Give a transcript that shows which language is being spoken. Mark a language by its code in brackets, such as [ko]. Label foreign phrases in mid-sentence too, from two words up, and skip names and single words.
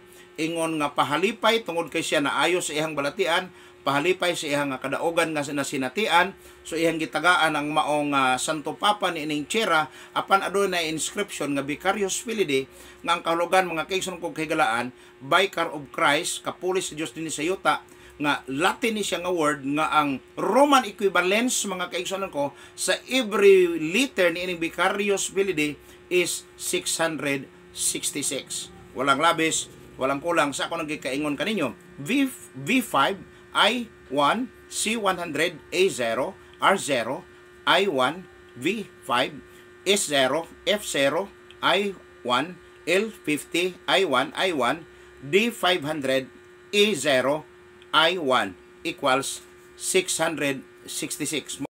[ceb] Ingon nga pahalipay tungod kay siya naayo sa iyang balatian, pahalipay sa iyang kadaogan nga sinatian, so iyang gitagaan ang maong Santo Papa ni ining tsira apan aduna inscription nga Vicarious Filii nga ang kahulugan mga kaigsunon kong kahigalaan, [en] Vicar of Christ, [ceb] kapulis sa Dios dinhi sa yuta, nga Latin ni siya nga word nga ang [en] Roman equivalence [ceb] mga kaigsunon ko sa [en] every letter [ceb] ni ining Vicarious Filii is 666. [tl] Walang labis, walang kulang. [ceb] Sa ako nagkikaingon kaninyo, [en] V5, I1, C100, A0, R0, I1, V5, S0, F0, I1, L50, I1, I1, D500, E0, I1 equals 666.